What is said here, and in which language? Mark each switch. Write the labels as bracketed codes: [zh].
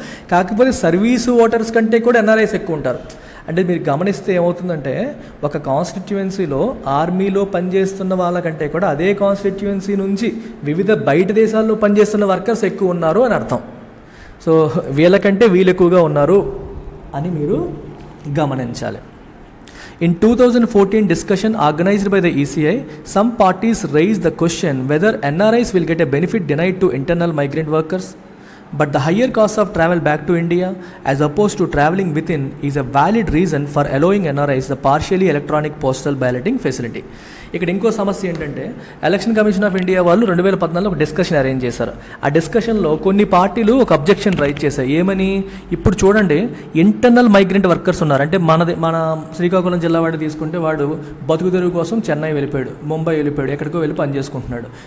[te] కాకపోతే service voters కంటే కూడా ఎన్ఆర్ఐస్ ఎక్కువ ఉంటారు. అంటే మీరు గమనిస్తే ఏమవుతుందంటే, ఒక కాన్స్టిట్యుయెన్సీలో ఆర్మీలో పనిచేస్తున్న వాళ్ళకంటే కూడా అదే కాన్స్టిట్యుయెన్సీ నుంచి వివిధ బయట దేశాల్లో పనిచేస్తున్న వర్కర్స్ ఎక్కువ ఉన్నారు అని అర్థం. సో వీళ్ళకంటే వీళ్ళు ఎక్కువగా ఉన్నారు అని మీరు గమనించాలి. [en] In 2014 discussion organized by the ECI, some parties raised the question whether NRIs will get a benefit denied to internal migrant workers. But the higher cost of travel back to India as opposed to travelling within is a valid reason for allowing NRIs the partially electronic postal balloting facility. [te] ఇక్కడ ఇంకో సమస్య ఏంటంటే, election commission of India వాళ్ళు 2014లో ఒక discussion arrange చేశారు. ఆ డిస్కషన్లో కొన్ని పార్టీలు ఒక అబ్జెక్షన్ రైజ్ చేశాయి. ఏమని? ఇప్పుడు చూడండి, ఇంటర్నల్ మైగ్రెంట్ వర్కర్స్ ఉన్నారు. అంటే మన శ్రీకాకుళం జిల్లా వాడు తీసుకుంటే, వాడు బతుకు తెరువు కోసం చెన్నై వెళ్ళిపోయాడు, ముంబై వెళ్ళిపోయాడు, ఎక్కడికో వెళ్ళి పని చేసుకుంటున్నాడు.